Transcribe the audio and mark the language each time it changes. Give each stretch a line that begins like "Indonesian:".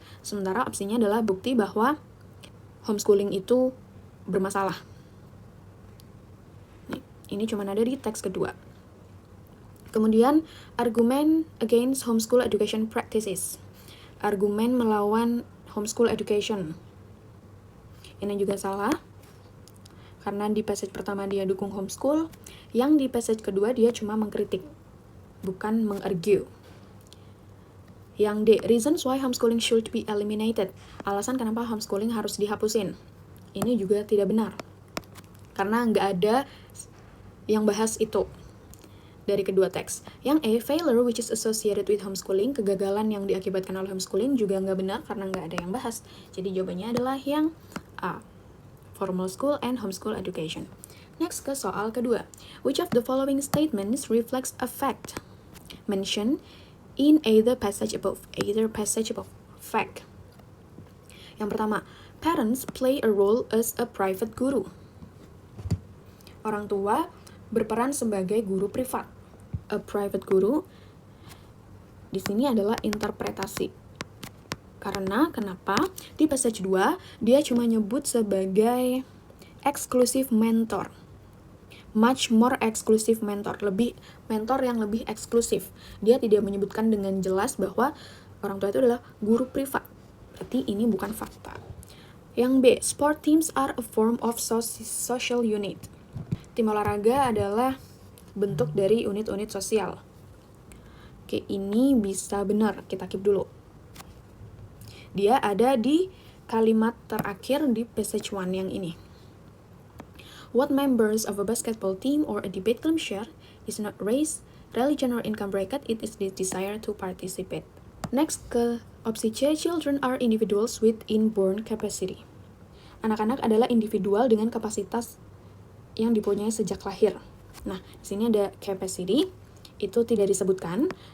Indonesian: Sementara opsinya adalah bukti bahwa homeschooling itu bermasalah. Nih, ini cuma ada di teks kedua.
English: Kemudian, argument against homeschool education practices.
Indonesian: Argumen melawan homeschool education. Ini juga salah, karena di passage pertama dia dukung homeschool, yang di passage kedua dia cuma mengkritik, bukan mengargue.
English: Yang D, reasons why homeschooling should be eliminated.
Indonesian: Alasan kenapa homeschooling harus dihapusin. Ini juga tidak benar, karena nggak ada yang bahas itu dari kedua teks. Yang A,
English: failure which is associated with homeschooling,
Indonesian: kegagalan yang diakibatkan oleh homeschooling juga nggak benar karena nggak ada yang bahas. Jadi jawabannya adalah yang A,
English: formal school and homeschool education.
Indonesian: Next ke soal kedua.
English: Which of the following statements reflects a fact mentioned in either passage above? Fact. Yang pertama, parents play a role as a private guru.
Indonesian: Orang tua berperan sebagai guru privat.
English: A private guru
Indonesian: di sini adalah interpretasi. Karena kenapa? Di passage 2 dia cuma nyebut sebagai exclusive mentor.
English: Much more exclusive mentor,
Indonesian: mentor yang lebih eksklusif. Dia tidak menyebutkan dengan jelas bahwa orang tua itu adalah guru privat. Berarti ini bukan fakta.
English: Yang B, sport teams are a form of social unit.
Indonesian: Tim olahraga adalah bentuk dari unit-unit sosial. Oke, ini bisa benar. Kita keep dulu. Dia ada di kalimat terakhir di passage 1 yang ini.
English: What members of a basketball team or a debate club share is not race, religion, or income bracket, it is the desire to participate. Next ke opsi C, children are individuals with inborn capacity.
Indonesian: Anak-anak adalah individual dengan kapasitas yang dipunyai sejak lahir. Nah, di sini ada capacity, itu tidak disebutkan.